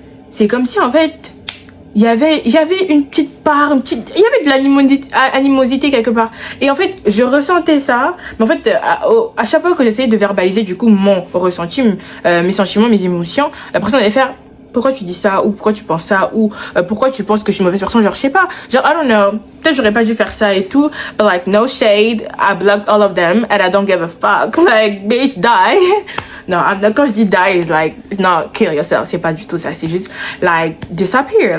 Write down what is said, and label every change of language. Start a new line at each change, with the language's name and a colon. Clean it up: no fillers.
French: c'est comme si en fait il y avait une petite part, il y avait de l'animosité quelque part, et en fait je ressentais ça, mais en fait à chaque fois que j'essayais de verbaliser du coup mon ressenti, mes sentiments, mes émotions, la personne allait faire: pourquoi tu dis ça, ou pourquoi tu penses ça, ou pourquoi tu penses que je suis une mauvaise personne, genre je sais pas, genre
English: I don't know,
French: peut-être j'aurais pas dû faire ça et tout,
English: but like no shade, I blocked all of them and I don't give a fuck, like bitch die.
French: Non, quand je dis
English: die, is like, it's not kill yourself.
French: C'est pas du tout ça. C'est juste,
English: like, disappear.